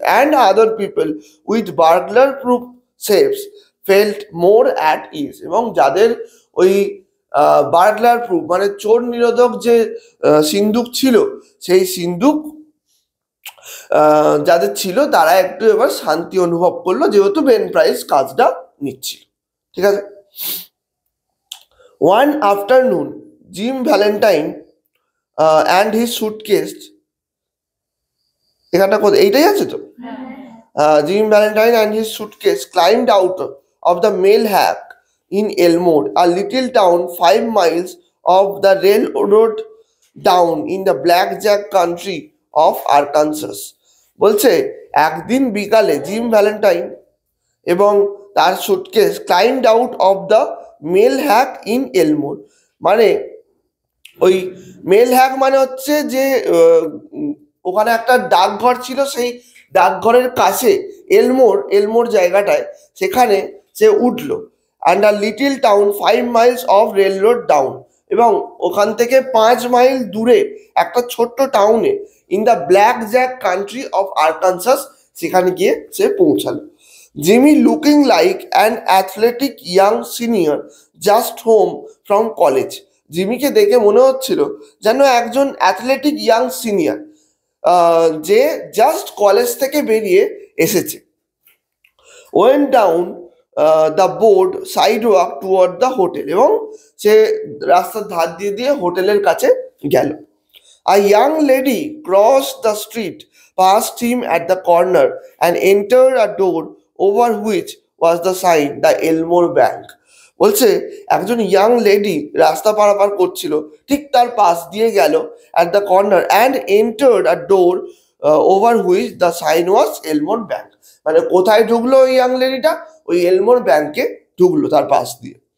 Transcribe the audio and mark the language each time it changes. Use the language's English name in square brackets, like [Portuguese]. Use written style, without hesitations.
[English] and other people with burglar proof safes felt more at ease, [Bangla] এবং যাদের ওই বার্গলার proof মানে চোর নিরোধক যে সিন্দুক ছিল, সেই সিন্দুক যাদের ছিল তারা একটু এবার শান্তি অনুভব করলো, যেহেতু বেন প্রাইস কাজটা নিচ্ছিল। ঠিক আছে। [English] one afternoon Jim Valentine and his suitcase, [Bangla] এখানটা কোথায়, এইটাই আছে তো। [English] Jim Valentine and his suitcase climbed out of the mail hack in Elmore, a little town 5 miles off the railroad down in the blackjack country of Arkansas. [Bangla] বলছে একদিন বিকালে gym Valentine এবং তার suitcase [English] climbed out of the mail hack in Elmore, [Bangla] মানে ওই mail hack মানে হচ্ছে যে ওখানে একটা ডাকঘর ছিল, সেই ডাকঘরের কাছে এলমোর জায়গাটায়, সেখানে সে উঠলো। [English] and a little town 5 miles off railroad down, [Bangla] এবং ওখান থেকে 5 মাইল দূরে একটা ছোট্ট টাউনে [English] in the Black Jack country of Arkansas, [Bangla] সেখানে গিয়ে সে পৌঁছালো। [English] Jimmy looking like an athletic young senior just home from college, [Bangla] জিমিকে দেখে মনে হচ্ছিল যেন একজন অ্যাথলেটিক ইয়াং সিনিয়র যে জাস্ট কলেজ থেকে বেরিয়ে এসেছে। [English] went down the board sidewalk toward the hotel, [Bangla] এবং সে রাস্তার ধার দিয়ে দিয়ে হোটেলের কাছে গেল। [English] A young lady cross the street past him at the corner and entered a door over which was the sign the Elmore Bank. [Bangla] বলছে একজন ইয়াং লেডি রাস্তা পারাপার করছিল, ঠিক তার পাশ দিয়ে গেল [English] at the corner and entered a door over which the sign was Elmore Bank, [Bangla] মানে কোথায় ঢুকলো ওই ইয়াং লেডিটা, ওই এলমোর ব্যাংকে ঢুকলো তার পাশ দিয়ে।